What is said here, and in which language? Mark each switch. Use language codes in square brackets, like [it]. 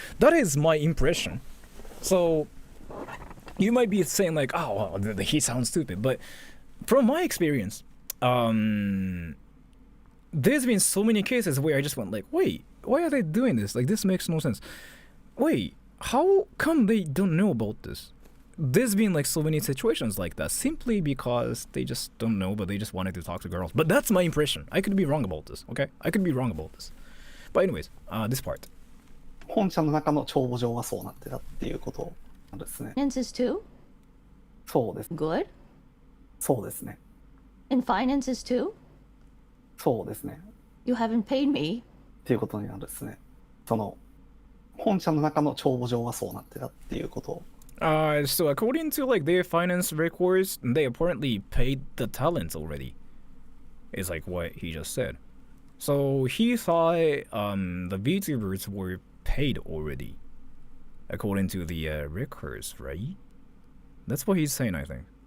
[en] That is my impression. So you might be saying like, oh, well, he sounds stupid, but from my experience, there's been so many cases where I just went like, wait, why are they doing this? Like this makes no sense. Wait, how come they don't know about this? There's been like so many situations like that simply because they just don't know, but they just wanted to talk to girls. But that's my impression. I could be wrong about this, okay? I could be wrong about this. But anyways, this part. [ja] 本社の中の帳簿上はそうなってたっていうことなんですね。 [en] Finances too? [ja] そうです。 [en] Good. [ja] そうですね。 [en] And finances too? [ja] そうですね。 [en] You haven't paid me. [ja] っていうことになるんですね。その本社の中の帳簿上はそうなってたっていうこと。 [en] So according to like their finance records, they apparently paid the talents already. Is like what he just said. So he thought the VTubers were paid already, according to the records, right? That's what he's saying, I think.